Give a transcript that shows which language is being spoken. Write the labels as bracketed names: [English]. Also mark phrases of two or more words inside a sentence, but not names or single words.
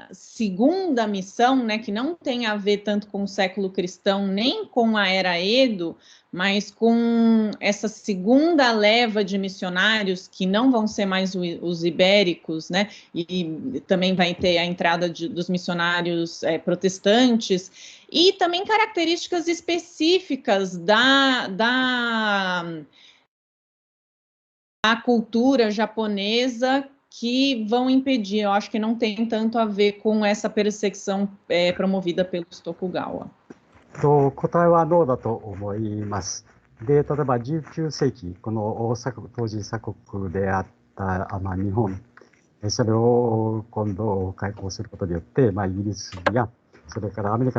[Portuguese] segunda missão, né, que não tem a ver tanto com o século cristão, nem com a era Edo, mas com essa segunda leva de missionários, que não vão ser mais os ibéricos, né, e também vai ter a entrada dos missionários protestantes, e também características específicas a cultura japonesa que vão impedir. Eu acho que não tem tanto a ver com essa perseguição promovida pelos Tokugawa. [Japanese] 答えはノーだと思います。で、例えば19世紀、この当時鎖国であった日本、それを今度開港することによって、イギリスやそれからアメリカ